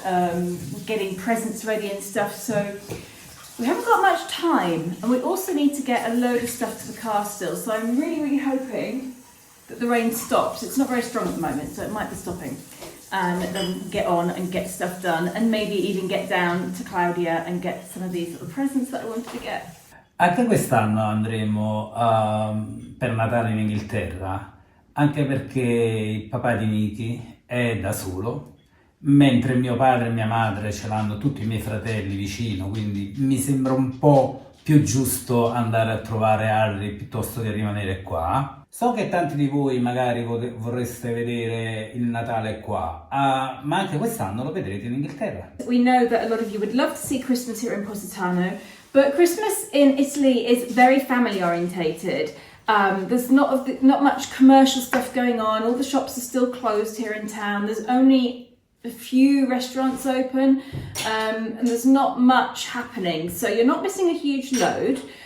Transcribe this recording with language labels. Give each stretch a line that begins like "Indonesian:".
English: We're getting presents ready and stuff. So we haven't got much time, and we also need to get a load of stuff to the car still. So I'm really, really hoping that the rain stops. It's not very strong at the moment, so it might be stopping. And then get on and get stuff done, and maybe even get down to Claudia and get some of these little presents that I wanted to get.
Italian: Anche quest'anno andremo per Natale in Inghilterra, anche perché il papà di Nicki è da solo, mentre mio padre e mia madre ce l'hanno tutti i miei fratelli vicino, quindi mi sembra un po' più giusto andare a trovare Harry piuttosto che rimanere qua. So che tanti di voi magari vorreste vedere il Natale qua, ma anche quest'anno lo vedrete in Inghilterra.
English: We know that a lot of you would love to see Christmas here in Positano, but Christmas in Italy is very family orientated. There's not much commercial stuff going on. All the shops are still closed here in town. There's only a few restaurants open, and there's not much happening, so you're not missing a huge load.